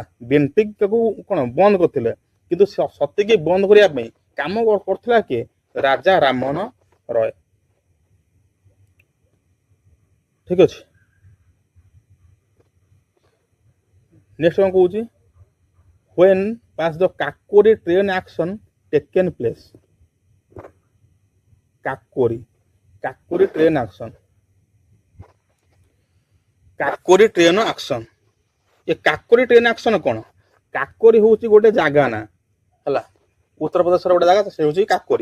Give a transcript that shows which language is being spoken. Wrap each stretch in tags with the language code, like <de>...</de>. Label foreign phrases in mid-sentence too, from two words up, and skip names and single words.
<or>ବେଣ୍ଟିକ୍ ତାକୁ କ'ଣ ବନ୍ଦ କରିଥିଲେ, କିନ୍ତୁ ସତୀକି ବନ୍ଦ କରିବା ପାଇଁ କାମ କରୁଥିଲା କିଏ? ରାଜା ରାମମୋହନ ରୟ। ଠିକ ଅଛି। ନେକ୍ସଟ କ'ଣ କହୁଛି?</or> <en>when was the Kakori train action taken place? Kakori train action. Kakori train action.</en> <or>ଏ କାକୋରୀ</or> <en>train action</en> <or>କ'ଣ? କାକୋରୀ ହେଉଛି ଗୋଟେ ଜାଗା ନା ହେଲା, ଉତ୍ତରପ୍ରଦେଶର ଗୋଟେ ଜାଗା, ସେ ହେଉଛି କାକୋରୀ।</or>